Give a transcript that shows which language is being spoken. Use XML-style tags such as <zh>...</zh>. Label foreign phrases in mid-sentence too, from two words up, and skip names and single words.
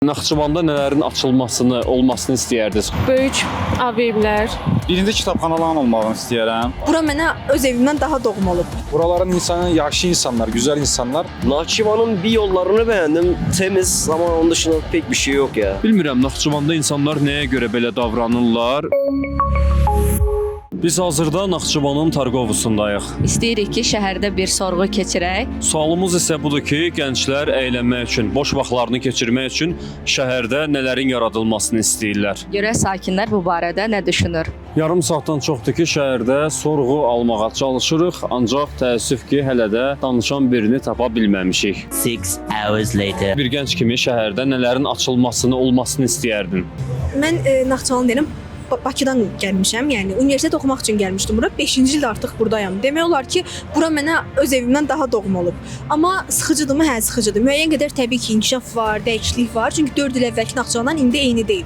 <az>Naxçıvanda nələrin açılmasını, olmasını istəyərdiniz? Böyük AVM-lər. Birinci kitabxanaların olmağını istəyirəm. Bura mənə öz evimdən daha doğma olub.</az> <tr>Buraların insanı yaşlı insanlar, güzel insanlar. Naxçıvanın bir yollarını beğendim. Temiz ama onun dışında pek bir şey yok ya.</tr> <az>Bilmirəm, Naxçıvanda insanlar nəyə görə belə davranırlar? Biz hazırda Naxçıvanın Targovusundayıq. İstəyirik ki, şəhərdə bir sorğu keçirək. Sualımız isə budur ki, gənclər əylənmək üçün, boş vaxtlarını keçirmək üçün şəhərdə nələrin yaradılmasını istəyirlər. Görək sakinlər bu barədə nə düşünür? Yarım saatdan çoxdur ki, şəhərdə sorğu almağa çalışırıq, ancaq təəssüf ki, hələ də danışan birini tapa bilməmişik.</az> <en>6 hours later.</en> <az>Bir gənc kimi şəhərdə nələrin açılmasını, olmasını istəyərdin? Mən Naxçıvan deyirəm. Bakıdan gəlmişəm, yəni universitet oxumaq üçün gəlmişdim bura. 5-ci ildə artıq burdayam. Demək olar ki, bura mənə öz evimdən daha doğma olub. Amma sıxıcıdırmı? Hə, sıxıcıdır. Müəyyən qədər təbii ki, inkişaf var, dəyişiklik var. Çünki 4 il əvvəlki Naxçıvandan indi eyni deyil.</az>